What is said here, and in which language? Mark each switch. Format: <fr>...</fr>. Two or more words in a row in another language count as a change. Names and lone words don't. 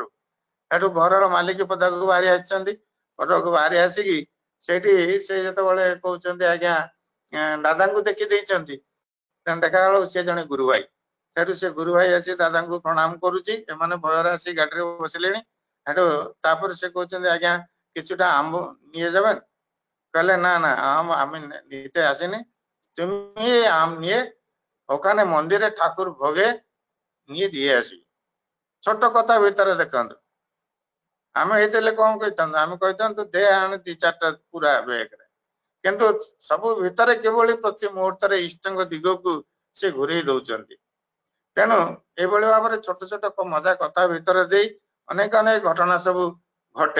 <or>ସେଠୁ ଘରର ମାଲିକ ପଦାକୁ ବାହାରି ଆସିଛନ୍ତି। ପଦାକୁ ବାହାରି ଆସିକି ସେଠି ସେ ଯେତେବେଳେ କହୁଛନ୍ତି ଆଜ୍ଞା ଦାଦାଙ୍କୁ ଦେଖି ଦେଇଛନ୍ତି, ଦେଖା ବେଳକୁ ସେ ଜଣେ ଗୁରୁ ଭାଇ। ସେଠୁ ସେ ଗୁରୁ ଭାଇ ଆସି ଦାଦାଙ୍କୁ ପ୍ରଣାମ କରୁଛି। ଏମାନେ ଭୟରେ ଆସି ଗାଡିରେ ବସିଲେଣି। ସେଠୁ ତାପରେ ସେ কହୁଛନ୍ତି</or> <bn>আজ্ঞা কিছুটা আম্ব নিয়ে যাবেন? कहले না না আমি নিতে আসিনি, তুমি আম নিয়ে ওখানে মন্দিরে ঠাকুর ভোগে নিয়ে দিয়ে আসি।</bn> <or>ଛୋଟ କଥା ଭିତରେ ଦେଖନ୍ତୁ, ଆମେ ହେଇଥିଲେ କଣ କହିଥାନ୍ତୁ, ଆମେ କହିଥାନ୍ତୁ ଦେ ଆଣି 2-4ଟା ପୁରା ବେଗରେ। କିନ୍ତୁ ସବୁ ଭିତରେ କିଭଳି ପ୍ରତି ମୁହୂର୍ତ୍ତରେ ଇଷ୍ଟଙ୍କ ଦିଗକୁ ସେ ଘୁରେଇ ଦଉଛନ୍ତି। ତେଣୁ ଏଭଳି ଭାବରେ ଛୋଟ ଛୋଟ ମଜା କଥା ଭିତରେ ଦେଇ ଅନେକ ଅନେକ ଘଟଣା ସବୁ ଘଟେ।</or>